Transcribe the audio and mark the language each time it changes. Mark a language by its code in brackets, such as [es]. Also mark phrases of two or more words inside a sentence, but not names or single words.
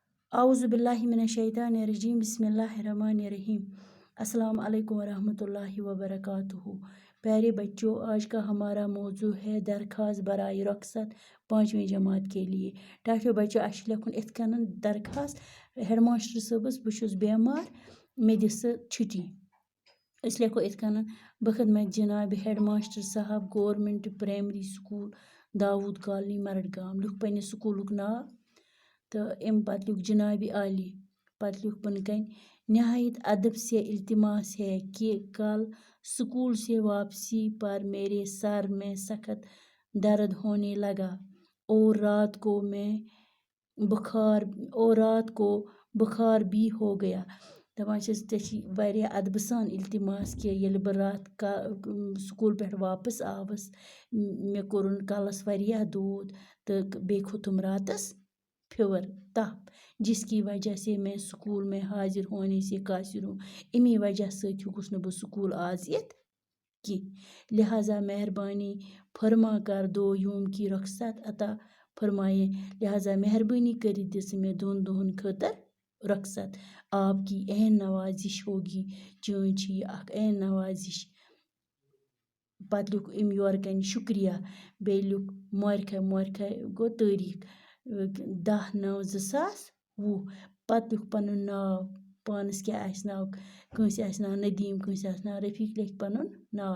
[ar] اعوذ باللہ من الشیطان الرجیم بسم اللہ الرحمن الرحیم السلام علیکم ورحمۃ اللہ وبرکاتہ۔ [ur] پیارے بچوں، آج کا ہمارا موضوع ہے درخواست برائے رخصت 5ویں جماعت کے لیے۔ ٹھہرو بچوں، [ks] اَسہِ چھُ لیکھُن اِتھ کٔنۍ درخواست [en] head master [ks] صٲبس بہٕ چھُس بیمار مےٚ دِ سا چھُٹی۔ أسۍ لیکھو اِتھ کٔنۍ بخدمت جناب [en] head master [ks] صاحب گورمنٹ پرائمری سکول داود کالونی مرڈگام۔ لیکھ پنٛنِس سکوٗلُک ناو [ur] تو ام پتہ لکھ جناب عالی، پتہ لکھ بن کن نہایت ادب سے التماس ہے کہ کل سکول سے واپسی پر میرے سر میں سخت درد ہونے لگا اور رات کو بخار بھی ہو گیا۔ [ks] دپان چھس واریاہ ادبہٕ سان التماس کہ ییٚلہِ بہٕ راتھ سکول پٮ۪ٹھ واپس آوس مےٚ کوٚرُن کلس واریاہ دود تہٕ بیٚیہِ کھوٚتُم راتس فیور تپ [ur] جس کی وجہ سے میں سکول میں حاضر ہونے سے قاصر ہوں۔ [ks] امی وجہ سۭتۍ ہیوٚکُس نہٕ بہٕ سکول آز یِتھ کینٛہہ، [ur] لہذا مہربانی فرما کر 2 یوم کی رخصت عطا فرمائے۔ [ks] لہذا مہربانی کٔرِتھ دِ ژٕ مےٚ 2 دۄہن خٲطر رخصت۔ [ur] آپ کی عین نوازش ہوگی، [ks] چٲنۍ چھِ یہِ اکھ عین نوازش۔ پتہٕ لیوٚکھ أمۍ یورٕ کَنہِ شُکریہ، بیٚیہِ لیوٚکھ مورخے گوٚو تٲریٖخ 10/9/2020۔ پتہٕ لیوٚکھ پنُن ناو، پانس کیٛاہ آسہِ ناو، کٲنٛسہِ آسہِ ناو ندیٖم، کٲنٛسہِ آسہِ ناو رفیٖق، لیکھِ پنُن ناو۔